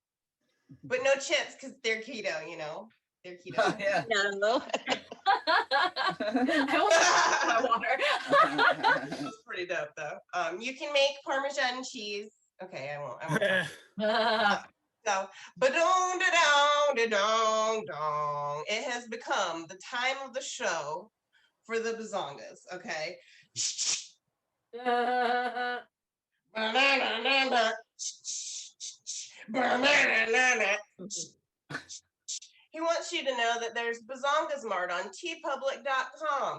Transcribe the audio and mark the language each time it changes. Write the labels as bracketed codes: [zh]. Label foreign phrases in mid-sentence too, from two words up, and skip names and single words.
[en] But no chips, because they're keto, you know. They're keto. Yeah. No. I almost my water. That was pretty dope, though. You can make Parmesan cheese. Okay, I won't. So, ba-dong, da-dong, da-dong, dong. It has become the time of the show for the bazongas, okay? He wants you to know that there's Bazongas Mart on tpublic.com.